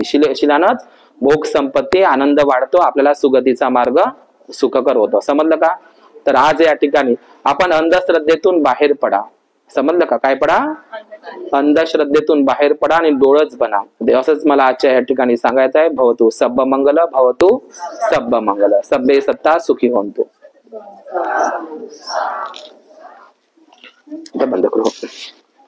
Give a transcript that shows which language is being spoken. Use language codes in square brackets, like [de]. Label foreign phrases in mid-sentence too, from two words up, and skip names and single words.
[mr] शिलानच भोग संपत्ती, आनंद वाढतो, आपल्याला सुगतीचा मार्ग सुखकर होतो. समजलं का? तर आज या ठिकाणी आपण अंधश्रद्धेतून बाहेर पडा. समजलं का? काय पडा? अंधश्रद्धेतून बाहेर पडा आणि डोळच बना. असंच मला आजच्या या ठिकाणी सांगायचं आहे. [pi] भवतु सब्ब मंगल, भवतु सब्ब मंगल, सब्बे सत्ता सुखी होंतु. [mr] बंद करू.